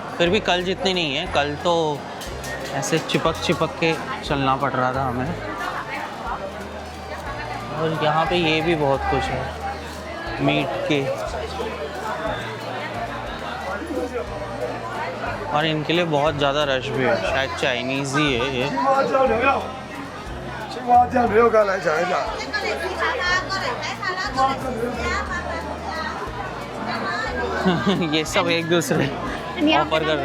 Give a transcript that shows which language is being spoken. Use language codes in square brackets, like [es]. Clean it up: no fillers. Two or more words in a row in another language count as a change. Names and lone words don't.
[hi] फिर भी कल जितनी नहीं है, कल तो ऐसे चिपक चिपक के चलना पड़ रहा था हमें। और यहाँ पे ये भी बहुत कुछ है मीट के, और इनके लिए बहुत ज़्यादा रश भी है, शायद चाइनीज़ ही है ये। [zh] 青蛙酱牛肉干来尝一下。 [hi] ये सब एक दूसरे And यहाँ ऑफर पे कर रहे हैं।